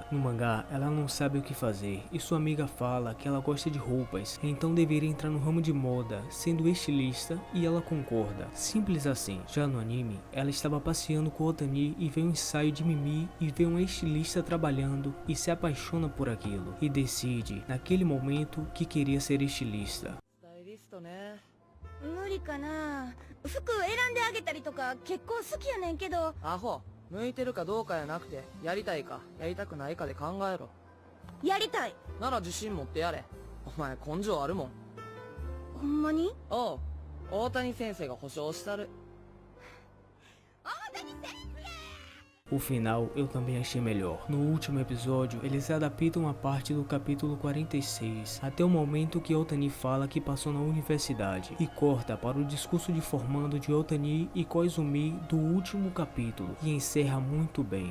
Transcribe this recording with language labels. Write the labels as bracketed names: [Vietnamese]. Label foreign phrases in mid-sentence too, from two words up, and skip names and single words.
[Portuguese] No mangá, ela não sabe o que fazer e sua amiga fala que ela gosta de roupas, então deveria entrar no ramo de moda, sendo estilista, e ela concorda. Simples assim. Já no anime, ela estava passeando com Otani e vê um ensaio de Mimi e vê um estilista trabalhando e se apaixona por aquilo e decide, naquele momento, que queria ser estilista. [Japanese] 無理かな。服選んであげたりとか結構好きやねんけど。アホ、向いてるかどうかやなくて、やりたいかやりたくないかで考えろ。やりたい。なら自信持ってやれ。お前根性あるもん。ほんまに？おう、大谷先生が保証したる。 [Portuguese] O final eu também achei melhor. No último episódio, eles adaptam uma parte do capítulo 46, até o momento que Otani fala que passou na universidade, e corta para o discurso de formando de Otani e Koizumi do último capítulo, e encerra muito bem.